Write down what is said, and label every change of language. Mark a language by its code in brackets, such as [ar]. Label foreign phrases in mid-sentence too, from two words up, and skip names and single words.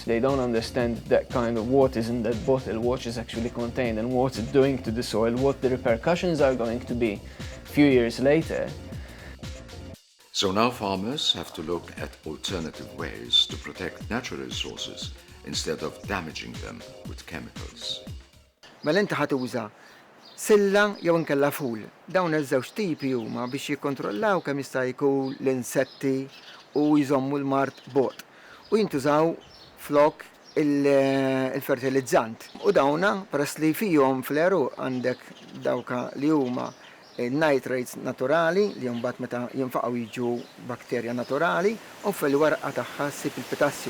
[en] They don't understand that kind of what is in that bottle, what is actually contained and what it's doing to the soil, what the repercussions are going to be a few years later. So now farmers have to look at alternative ways to protect natural resources instead of damaging them with chemicals. [mt] Mela inti ħadd uża silla jew inkella ful. Dawn iż-żewġ tipi huma biex jikkontrollaw kemm jista' jkun l-insetti u jżommu l-mart bot. U jintużaw flok il-fertilizzant. U dawna peress li fihom fl-eruq għandek dawka li huma nitrates naturali li mbagħad meta jinfaqgħu jiġu bakterja naturali u fil-warqa tagħha ssib il-potassium.